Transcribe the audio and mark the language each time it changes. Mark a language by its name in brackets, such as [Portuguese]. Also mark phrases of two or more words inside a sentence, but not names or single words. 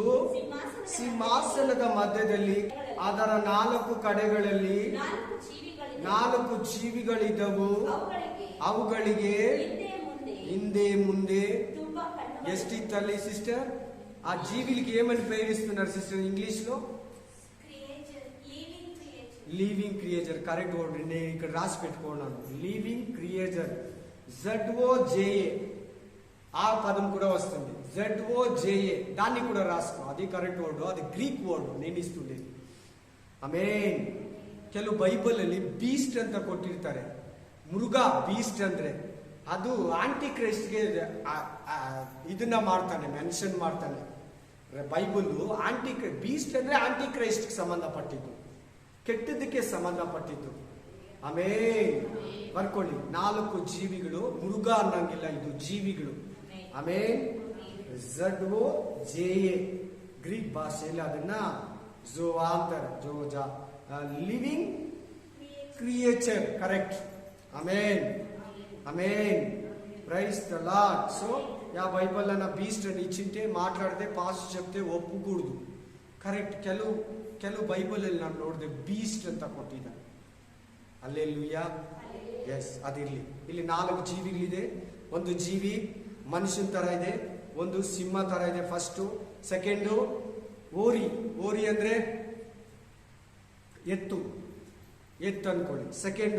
[Kannada] ಸಿಂಹಾಸನದ ಮಧ್ಯದಲ್ಲಿ ಅದರ 4 ಕಡೆಗಳಲ್ಲಿ 4 ಜೀವಿಗಳಿದ್ದವು. ಅವುಗಳಿಗೆ ಹಿಂದೆ ಮುಂದೆ ಎಷ್ಟಿತ್ತಲ್ಲಿ ಸಿಸ್ಟರ್? ಆ ಜೀವಿಗಳಿಗೆ [Telugu] ಏಮని పేరిస్తున్నారు సిస్టర్ ఇంగ్లీష్ లో? [English] living creature. correct word. [Telugu] నేను ఇక్కడ రాసి పెట్టుకున్నాను. [English] living creature. [Telugu] ZOJA. ఆ పదం కూడా వస్తుంది. ZOJA. దాన్ని కూడా రాసుకో. అది [English] correct word. [Telugu] అది [English] Greek word. [Telugu] నేను ಇస్తుండే. [Kannada] ಆಮೇನ್. ಕೆಲವು ಬೈಬಲ್ ಅಲ್ಲಿ ಬೀಸ್ಟ್ ಅಂತ ಕೊಟ್ಟಿರ್ತಾರೆ. ಮೃಗ ಬೀಸ್ಟ್ ಅಂದ್ರೆ ಅದು ಆಂಟಿ ಕ್ರೈಸ್ಟ್ಗೆ ಇದನ್ನ ಮಾಡ್ತಾನೆ, ಮೆನ್ಷನ್ ಮಾಡ್ತಾನೆ ಬೈಬಲ್. ಬೀಸ್ಟ್ ಅಂದ್ರೆ ಆಂಟಿ ಕ್ರೈಸ್ಟ್ ಸಂಬಂಧಪಟ್ಟಿದ್ದು, ಕೆಟ್ಟದಕ್ಕೆ ಸಂಬಂಧಪಟ್ಟಿದ್ದು. ಆಮೇನ್. ಬರ್ಕೊಳ್ಳಿ. 4 ಜೀವಿಗಳು. ಮೃಗ ಅನ್ನಂಗಿಲ್ಲ, ಇದು ಜೀವಿಗಳು. ಆಮೇನ್. ZOJA. ಗ್ರೀಕ್ ಭಾಷೆಯಲ್ಲಿ ಅದನ್ನ ಝೋವಾ ಅಂತಾರೆ. ಜೋಜಾ. [English] living creature. [Telugu] కరెక్ట్. ఆమేన్. ఆమేన్. [English] praise the Lord. [Telugu] సో యా బైబిల్ అన్న బీస్ట్ అని ఇచ్చింటే మాట్లాడితే పాస్ట్ చెప్తే ఒప్పుకూడదు. కరెక్ట్. [Kannada] ಕೆಲವು ಬೈಬಲ್ ಅಲ್ಲಿ ನಾನು ನೋಡಿದೆ ಬೀಸ್ಟ್ ಅಂತ ಕೊಟ್ಟಿದ್ದಾರೆ. ಹಲ್ಲೆಲೂಯಾ. ಎಸ್, ಅದಿರ್ಲಿ. ಇಲ್ಲಿ 4 ಜೀವಿಗಳಿದೆ. ಒಂದು ಜೀವಿ ಮನುಷ್ಯನ ತರ ಇದೆ, ಒಂದು ಸಿಂಹ ತರ ಇದೆ. ಫಸ್ಟ್. ಸೆಕೆಂಡು ಓರಿ. ಓರಿ ಅಂದ್ರೆ ಎತ್ತು ಅನ್ಕೊಳ್ಳಿ. ಸೆಕೆಂಡ್.